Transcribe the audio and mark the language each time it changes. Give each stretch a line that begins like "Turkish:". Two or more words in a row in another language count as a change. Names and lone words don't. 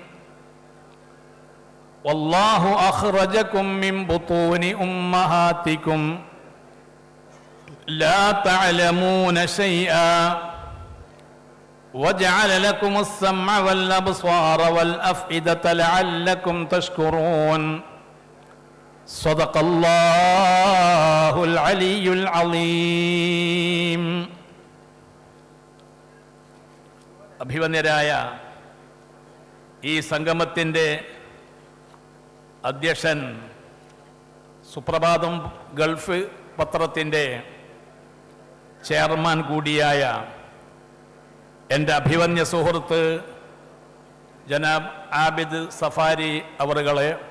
Arabic: والله أخرجكم من بطون أمهاتكم لا تعلمون شيئا وجعل لكم السمع والأبصار والأفئدة لعلكم تشكرون. صدق الله العلي العظيم.
Malayalam: അഭിവന്യരായ ഈ സംഗമത്തിൻ്റെ അധ്യക്ഷൻ, സുപ്രഭാതം ഗൾഫ് പത്രത്തിൻ്റെ ചെയർമാൻ കൂടിയായ എൻ്റെ അഭിവന്യ സുഹൃത്ത് ജനാബ് ആബിദ് സഫാരി അവറുകളെ,